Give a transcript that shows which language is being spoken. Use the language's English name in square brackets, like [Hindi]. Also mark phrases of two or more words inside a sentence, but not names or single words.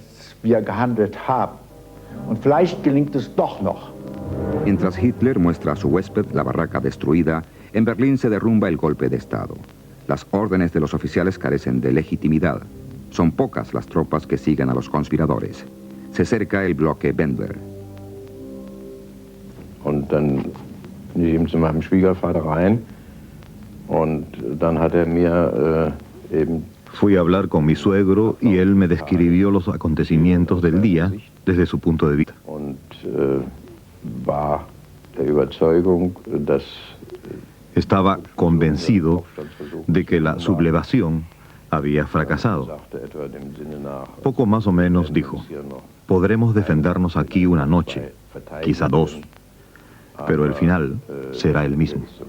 [Spanish] Mientras Hitler muestra a su huésped la barraca destruida, en Berlín se derrumba el golpe de Estado. Las órdenes de los oficiales carecen de legitimidad. Son pocas las tropas que siguen a los conspiradores. Se cerca el bloque Wendler. [German] Und dann bin ich eben zu meinem Schwiegervater rein und dann hat mir eben... [Spanish] Fui a hablar con mi suegro y él me describió los acontecimientos del día desde su punto de vista. [German] Und war der Überzeugung, dass... [Spanish] Estaba convencido de que la sublevación había fracasado. Poco más o menos dijo: podremos defendernos aquí una noche, quizá dos, pero el final será el mismo.